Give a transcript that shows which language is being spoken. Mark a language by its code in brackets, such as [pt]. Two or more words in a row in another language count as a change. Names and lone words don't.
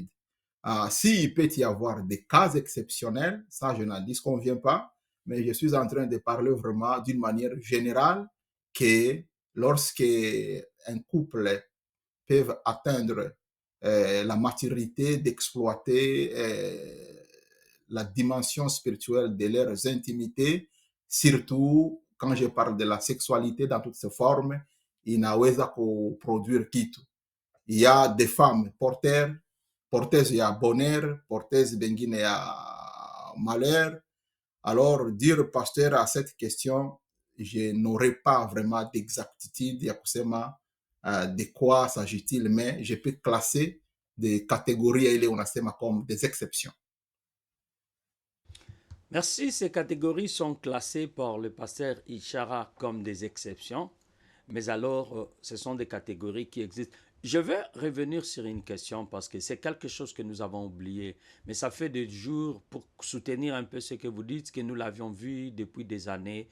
[fr] S'il peut y avoir des cas exceptionnels, ça je n'en disconviens pas, mais je suis en train de parler vraiment d'une manière générale que lorsque un couple peut atteindre la maturité d'exploiter la dimension spirituelle de leurs intimités, surtout quand je parle de la sexualité dans toutes ses formes, [sw] inaweza kuproduire kitu. [fr] Il y a des femmes porteuses ya bonheur, porteuses [sw] bengine ya [fr] malheur. Alors, dire pasteur à cette question, je n'aurai pas vraiment d'exactitude [sw] ya kusema [fr] de quoi s'agit-il, mais je peux classer des catégories [sw] ile unasema [fr] comme des exceptions. Merci. Ces catégories sont classées par le pasteur Ishara comme des exceptions, mais alors ce sont des catégories qui existent. Je vais revenir sur une question parce que c'est quelque chose que nous avons oublié, mais ça fait des jours pour soutenir un peu ce que vous dites, que nous l'avions vu depuis des années.